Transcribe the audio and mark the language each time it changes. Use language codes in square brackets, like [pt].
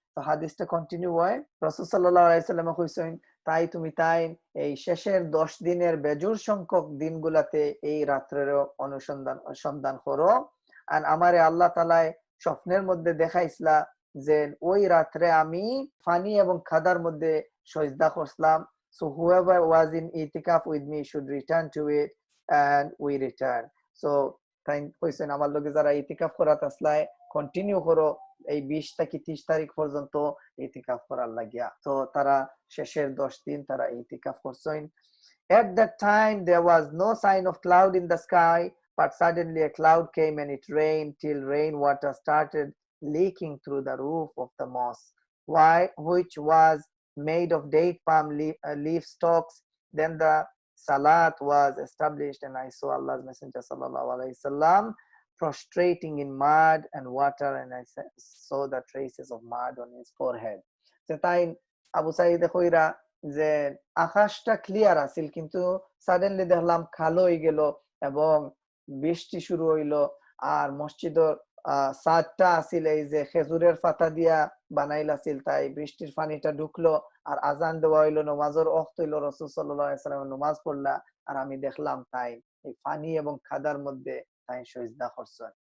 [bn] তো হাদিসটা কন্টিনিউ হয়, রাসূল সাল্লাল্লাহু আলাইহি সাল্লাম কইছেন, তাই তুমি এই শেষের 10 দিনের বেজুর সংখ্যক দিনগুলাতে এই রাত্রের সন্ধান করো। আর আমারে আল্লাহ তাআলা স্বপ্নের মধ্যে দেখাইছিলা যে ওই রাত্রে আমি ফানি এবং খাদার মধ্যে সজদা করছিলাম। [en] So whoever was in itikaf with me should return to it, and we return. [bn] So তাই কইছেন আমার লগে যারা ইতিকাফ করাত আসলাই কন্টিনিউ করো এই 20 থেকে 30 তারিখ পর্যন্ত ইতিকাফ করার লাগিয়া। তো তারা শেষের 10 দিন তারা ইতিকাফ করছেন। [en] At that time there was no sign of cloud in the sky, but suddenly a cloud came and it rained till rainwater started leaking through the roof of the mosque, which was made of date palm leaf stalks. Then the salat was established, and I saw Allah's Messenger sallallahu alaihi wasallam prostrating in mud and water, and I saw the traces of mud on his forehead. [bn] So তাই আবু সাঈদ কইরা যে আকাশটা clear আছিল, কিন্তু suddenly দেখলাম কালো হয়ে গেল এবং বৃষ্টি শুরু হইলো। আর মসজিদের ছাদটা আছিল এই যে খেজুরের পাতা দিয়া বানাইল আছিল, তাই বৃষ্টির পানিটা ঢুকলো আর আজান দেওয়া হইলো, নামাজের ওয়াক্ত হইলো, রাসূল সাল্লাল্লাহু আলাইহি ওয়াসাল্লাম নামাজ পড়লা আর আমি দেখলাম তাই এই পানি এবং খাদার মধ্যে তাই সিজদা করছেন।